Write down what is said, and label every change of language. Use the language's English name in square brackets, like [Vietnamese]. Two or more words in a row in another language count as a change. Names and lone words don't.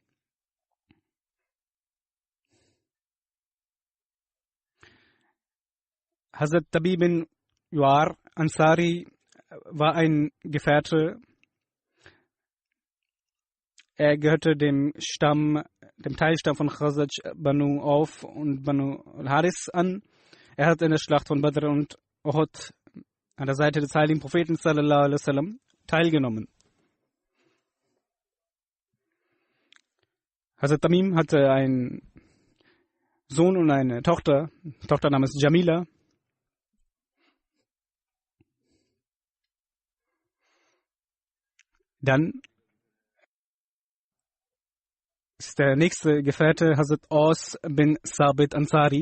[German] Hazrat Tabi bin Yuar Ansari war ein Gefährte. Er gehörte dem Teilstamm von Khazraj Banu Auf und Banu al-Haris an. Er hat in der Schlacht von Badr und Uhud an der Seite des heiligen Propheten [Arabic] صلى الله عليه وسلم [German] teilgenommen. Hazrat Tamim hatte einen Sohn und eine Tochter namens Jamila. Dann ist der nächste Gefährte Hazrat Aus bin Sabit Ansari.